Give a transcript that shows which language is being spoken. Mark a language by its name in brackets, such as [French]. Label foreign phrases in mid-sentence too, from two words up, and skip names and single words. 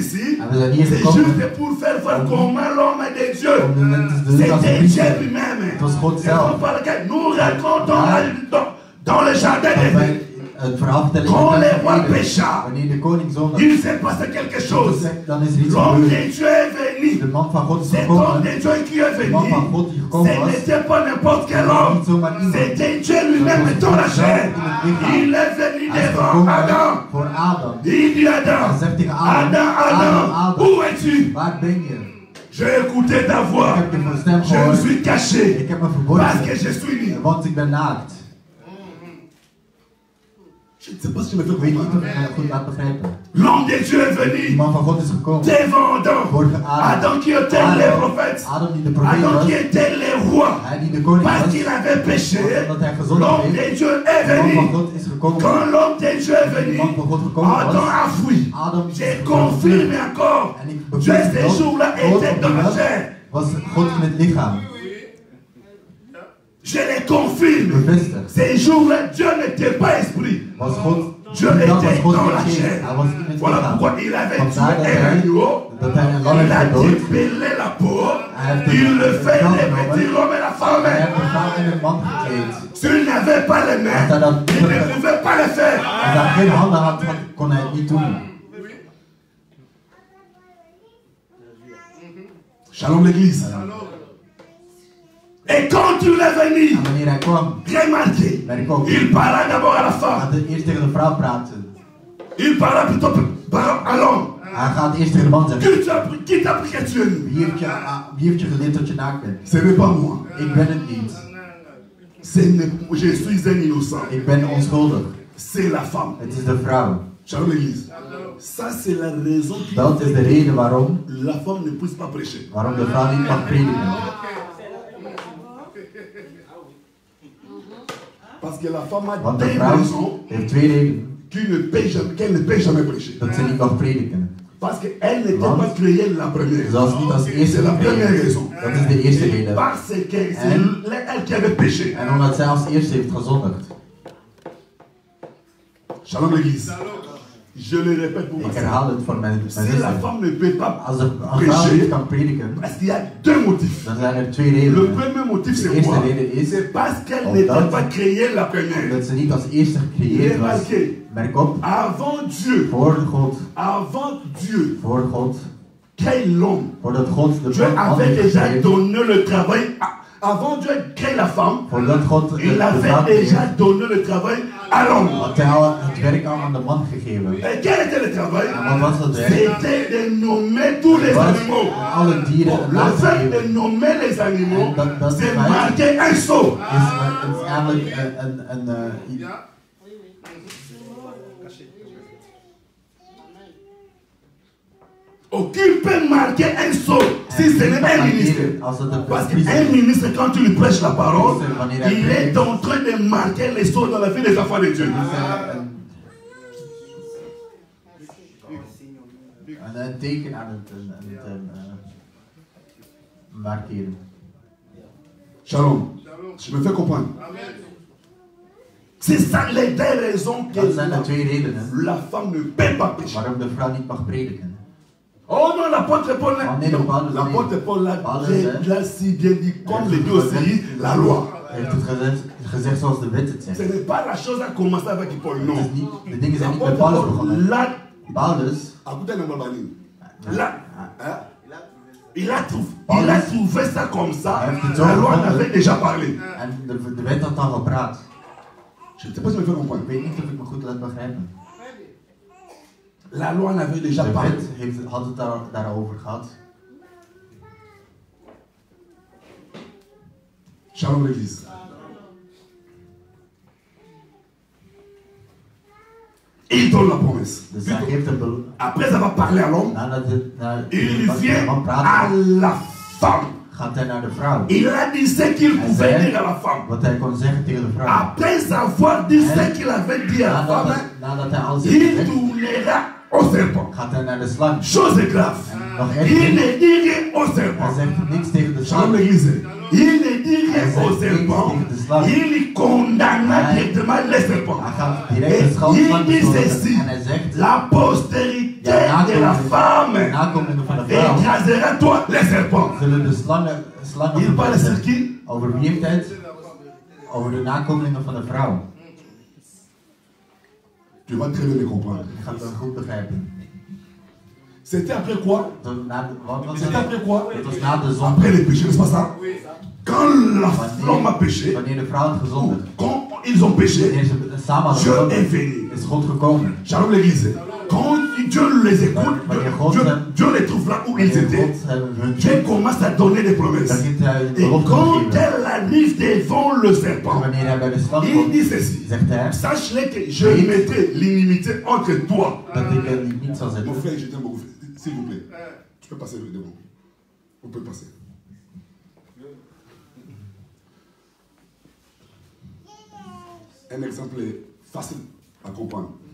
[French] ici. [Dutch] En we zijn hier [French] C'est [Dutch] gekomen [French] juste pour faire voir comment l'homme est de Dieu. [Dutch] om de mensen te doen als [French] C'était [Dutch] een [French] Dieu [Dutch] priester. [French] lui-même. [Dutch] Het was God [French] C'est [Dutch] zelf. [French] pourquoi nous racontons dans le jardin [Dutch] Dat [French] d'Éden. [Dutch] wij het verhaal vertellen in [French] Quand [Dutch] de [French] les [Dutch] tuin [French] rois [Dutch] van Eden. [French] pécha, [Dutch] Wanneer de koning zondigt, [French] il s'est passé quelque chose. [Dutch] dan is er iets [French] L'homme [Dutch] gebeurd. [French] de Dieu est venu. [Dutch] De man van God is [French] Cet homme [Dutch] gekomen. [French] de Dieu qui est [Dutch] De [French] venu, [Dutch] man van God die gekomen [French] ce [Dutch] was, [French] n'était pas n'importe quel [Dutch] was [French] homme. [Dutch] niet zomaar iemand. [French] C'était Dieu lui-même dans la chair. Il est venu [Dutch] Hij is [French] devant [Dutch] gekomen [French] Adam. [Dutch] voor Adam. [French] Il dit Adam, [Dutch] Hij zegt tegen Adam, [French] Adam, où es-tu? [Dutch] waar ben je? [French] J'ai écouté ta [Dutch] Ik [French] voix. [Dutch] heb je stem [French] Je me [Dutch] gehoord. [French] suis caché [Dutch] Ik heb me [French] parce que [Dutch] verborgen, [French] je suis nu. [Dutch] want ik ben naakt. [French] Je ne sais pas si je me fais [Dutch] Ik weet niet [French] comprendre. [Dutch] of ik me goed laat begrijpen. [French] L'homme de Dieu est [Dutch] De [French] venu [Dutch] man van God is gekomen. [French] devant Adam. [Dutch] Voor Adam. [French] Adam qui était les prophètes. [Dutch] Adam die de profeet [French] Adam [Dutch] was. [French] qui était les rois. [Dutch] Hij die de koning [French] Parce [Dutch] was. [French] qu'il avait péché, [Dutch] Omdat hij gezondigd [French] l'homme [Dutch] heeft. [French] de Dieu est [Dutch] De man van [French] venu. [Dutch] God is gekomen. [French] Quand l'homme de Dieu est [Dutch] De [French] venu, [Dutch] man van God gekomen [French] Adam [Dutch] was. [French] a fui. [Dutch] Adam is [French] J'ai [Dutch] gekomen. [French] confirmé encore. [Dutch] En ik [French] Dieu [Dutch] bevestig [French] ces [Dutch] nog, [French] jours-là [Dutch] God [French] était [Dutch] op [French] dans [Dutch] die [French] la [Dutch] dag [French] chair. [Dutch] was God in het lichaam. [French] Je les confirme. [Dutch] Bevestig. [French] Ces jours-là, Dieu n'était pas esprit. [Dutch] Was God, [French] Dieu [Dutch] die dag was [French] était [Dutch] God [French] dans la [Dutch] geen geest. [French] chair. [Dutch] Hij was in het [French] Voilà [Dutch] lichaam. [French] pourquoi il avait [Dutch] Vandaar [French] tué [Dutch] dat [French] un agneau. [Dutch] hij een lam [French] Il [Dutch] heeft [French] a [Dutch] gedood. [French] dépellé la peau. [Dutch] Hij heeft [French] Il le [Dutch] het [French] fait [Dutch] vel [French] revêtir [Dutch] genomen. [French] l'homme et la [Dutch] Hij [French] femme. [Dutch] heeft een vrouw en een man gekleed. [French] S'il n'avait pas les mains, [Dutch] Als hij dat [French] il ne pouvait pas le faire. [Dutch] Als hij geen handen had, kon hij het niet doen. [French] Shalom l'église. Et quand il est venu, [Dutch] En wanneer hij kwam, [French] remarquez, [Dutch] merk ook, [French] il parla d'abord à la [Dutch] hij [French] femme. [Dutch] gaat eerst tegen de vrouw praten. [French] Il parla plutôt à l'homme. [Dutch] Hij gaat eerst tegen de man zeggen, [French] Qui t'a appris que tu es nu? [Dutch] wie heeft je geleerd dat je naakt bent? [French] Ce n'est pas moi. [Dutch] Ik ben het niet. [French] Je suis un innocent. [Dutch] Ik ben onschuldig. [French] C'est la femme. [Dutch] Het is de vrouw. [French] Shalom l'église. Ça c'est la raison qui [Dutch] Dat is de reden waarom [French] la femme ne puisse pas prêcher. [Dutch] de vrouw niet mag prediken. [French] Parce que la femme a [Dutch] Want de [French] des [Dutch] vrouw [French] raisons [Dutch] heeft twee redenen [French] qu'elle ne peut jamais prêcher. [Dutch] dat ze niet mag prediken. [French] Parce qu'elle n'était [Dutch] Want [French] pas créée la première. [Dutch] Ze was niet als eerste [French] C'est la première [Dutch] gekregen. [French] raison. [Dutch] Dat is de eerste reden. [French] Parce que c'est [Dutch] En- [French] elle qui avait péché. [Dutch] En omdat zij als eerste heeft gezondigd. [French] Shalom l'église. Je le répète pour [Dutch] Ik [French] moi. [Dutch] herhaal het voor mijn [French] Si la [Dutch] zuster. [French] femme ne peut pas [Dutch] Als een vrouw niet [French] prêcher, [Dutch] kan prediken, [French] parce qu'il y a deux motifs. [Dutch] dan zijn er twee [French] Le [Dutch] redenen. [French] premier motif, [Dutch] De [French] c'est [Dutch] eerste [French] quoi? [Dutch] reden is [French] C'est parce qu'elle [Dutch] Omdat- [French] n'était pas créée la première. [Dutch] omdat ze niet als eerste gecreëerd was. [French] Remarquez, [Dutch] Merk op, [French] avant Dieu, avant Dieu, crée l'homme, [Dutch] voordat God de [French] Dieu [Dutch] man [French] avait [Dutch] heeft [French] déjà [Dutch] gecreëerd, [French] donné le travail. Avant Dieu crée la femme, [Dutch] voordat God de [French] il [Dutch] vrouw [French] avait déjà [Dutch] creëert, [French] donné le travail à l'homme. [Dutch] had hij al het werk al aan de man gegeven. [French] Et quel était le travail? [Dutch] En wat was het werk? [French] C'était de nommer tous les [Dutch] Was [French] animaux. [Dutch] alle dieren een [French] Le [Dutch] naam te [French] fait de [Dutch] geven. [French] nommer les animaux, [Dutch] Dat [French] c'est [Dutch] feit [French] marquer un sceau. [Dutch] is eigenlijk [French] Qui peut marquer un sceau si ce n'est un ministre? Parce qu'un ministre, quand tu lui prêches la parole, il est en train de marquer les sceaux dans la vie des enfants de Dieu. [Dutch] Een teken aan het markeren. [French] Shalom. Je me fais comprendre. C'est ça les deux raisons que [Dutch] Dat zijn de twee redenen [French] la femme ne peut pas prêcher. [Dutch] waarom de vrouw niet mag prediken. [French] Oh non, l'apôtre Paul, l'apôtre Paul l'a si bien dit, comme le dit aussi la loi. [Dutch] Hij heeft het gezegd zoals de wet het [French] Ce [Dutch] zegt. [French] n'est pas la chose à commencer avec Paul, non. [Dutch] De dingen zijn niet met Paulus begonnen. [French] Là, [Dutch] Paulus, [French] il a trouvé ça comme ça. La loi en avait déjà parlé. [Dutch] en de wet had al gepraat. [French] Je ne sais pas si je me fais comprendre. [Dutch] Ik weet niet of ik me goed laat begrijpen. [French] La loi en avait déjà [Dutch] De [French] parlé. [Dutch] wet had het daarover gehad. [French] Shalom l'église. Il donne la promesse. [Dutch] Dus hij geeft een belofte. [French] Après avoir parlé à l'homme, il vient à la femme. [Dutch] Gaat hij naar de vrouw. [French] Il a dit ce qu'il pouvait dire à la femme. [Dutch] Wat hij kon zeggen tegen de vrouw. [French] Après avoir dit ce qu'il avait dit à la femme, [Dutch] Nadat hij alles [French] il [Dutch] heeft [French] tournera au serpent. [Dutch] gaat hij naar de slang. [French] Chose grave. [Dutch] Nog [French] Il [Dutch] erger. [French] ne dit rien au [Dutch] Hij [French] serpent. [Dutch] zegt niks tegen de [French] Shalom [Dutch] slang. [French] l'église. Il ne dit rien au serpent. Il condamna directement les serpents. [Dutch] Hij gaat direct de [French] Et [Dutch] slang [French] il dit [Dutch] beschuldigen. [French] ceci. [Dutch] En hij zegt, [French] La postérité [Dutch] de [French] de la femme [Dutch] nakomelingen van de vrouw [French] écrasera toi les serpents. [Dutch] zullen de slangen [French] Il parle sur [Dutch] verpesten. [French] qui? [Dutch] Over wie heeft hij het? Over de nakomelingen van de vrouw. [French] Tu vas très bien le comprendre. [Dutch] Je gaat het goed begrijpen. [French] C'était après quoi? [Dutch] Wat was [French] C'était après quoi? [Dutch] het? Het was na de zonde. [French] Après les péchés, n'est-ce pas ça? Quand l'homme a péché, [Dutch] Wanneer de vrouw had gezondigd. [French] quand ils ont péché, [Dutch] Wanneer ze samen hadden [French] Dieu est [Dutch] gezondigd, [French] venu. [Dutch] is God gekomen. [French] Shalom l'église. Quand Dieu les écoute, Dieu les trouve là où ils [Dutch] Wanneer [French] étaient. [Dutch] God hun [French] Dieu [Dutch] vindt, [French] commence à donner des promesses. [Dutch] dan heeft hij een [French] Et [Dutch] belofte [French] quand [Dutch] gegeven. [French] elle arrive devant le serpent, [Dutch] Wanneer hij bij de slang [French] il [Dutch] komt, [French] dit ceci. [Dutch] zegt hij [French] Sache-le que je mettrai l'inimité entre toi. [Dutch] dat ik er niet zal [French] Mon [Dutch] zetten. [French] frère, je t'aime beaucoup. S'il vous plaît. Tu peux passer devant. Vous pouvez passer. Un exemple facile à comprendre.